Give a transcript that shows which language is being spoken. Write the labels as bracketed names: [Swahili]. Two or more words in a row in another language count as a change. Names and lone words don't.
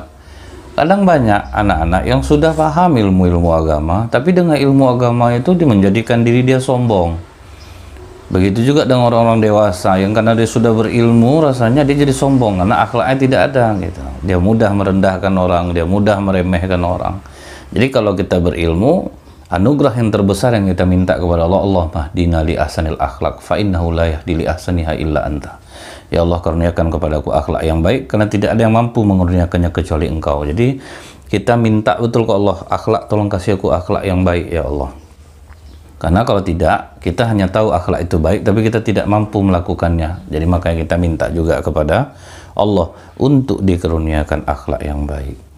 [Indonesian] Kadang banyak anak-anak yang sudah paham ilmu-ilmu agama, tapi dengan ilmu agama itu dia menjadikan diri dia sombong. Begitu juga dengan orang-orang dewasa yang karena dia sudah berilmu, rasanya dia jadi sombong karena akhlaknya tidak ada gitu. Dia mudah merendahkan orang, dia mudah meremehkan orang. Jadi kalau kita berilmu, anugerah yang terbesar yang kita minta kepada Allah, [Arabic] اللهم اهدنا لأحسن الأخلاق فإنه لا يهدي لأحسنها إلا أنت. [Indonesian] Ya Allah, karuniakan kepadaku akhlak yang baik, karena tidak ada yang mampu mengurniakannya kecuali Engkau. Jadi kita minta betul ke Allah, akhlak, tolong kasih aku akhlak yang baik [Arabic] يا الله. [Indonesian] Karena kalau tidak, kita hanya tahu akhlak itu baik, tapi kita tidak mampu melakukannya. Jadi makanya kita minta juga kepada Allah untuk dikaruniakan akhlak yang baik.